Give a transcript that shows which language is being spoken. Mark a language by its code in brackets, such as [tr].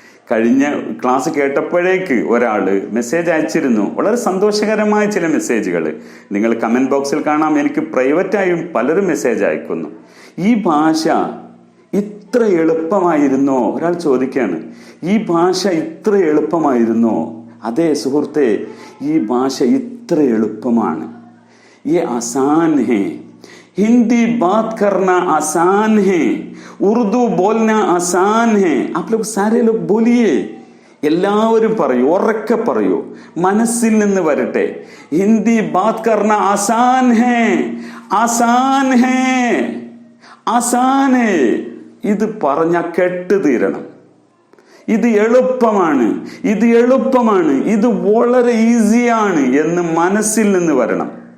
[ml] കഴിഞ്ഞ ക്ലാസ് കേട്ടപ്പോഴേക്ക് ഒരാള് മെസ്സേജ് അയച്ചിരുന്നു, വളരെ സന്തോഷകരമായ ചില മെസ്സേജുകൾ. നിങ്ങൾ കമന്റ് ബോക്സിൽ കാണാം, എനിക്ക് പ്രൈവറ്റായും പലരും മെസ്സേജ് അയക്കുന്നു. ഈ ഭാഷ ഇത്ര എളുപ്പമായിരുന്നോ? ഒരാൾ ചോദിക്കാണ്, ഈ ഭാഷ ഇത്ര എളുപ്പമായിരുന്നോ? അതെ സുഹൃത്തെ, ഈ ഭാഷ ഇത്ര എളുപ്പമാണ്. [hi] ये आसान है, हिंदी बात करना आसान है, ഉറുദു ബോൽന ആസാൻ ഹേ. आप लोग सारे लोग बोलिए, [ml] എല്ലാവരും പറയൂ, ഉറക്കെ പറയൂ, മനസ്സിൽ നിന്ന് വരട്ടെ. [hi] ഹിന്ദി ബാത് കർണ ആസാൻ ഹേ, ആസാൻ ഹേ, ആസാൻ ഹേ. [ml] ഇത് പറഞ്ഞ കെട്ട് തീരണം. ഇത് എളുപ്പമാണ്, ഇത് എളുപ്പമാണ്, ഇത് വളരെ ഈസിയാണ് എന്ന് മനസ്സിൽ നിന്ന് വരണം.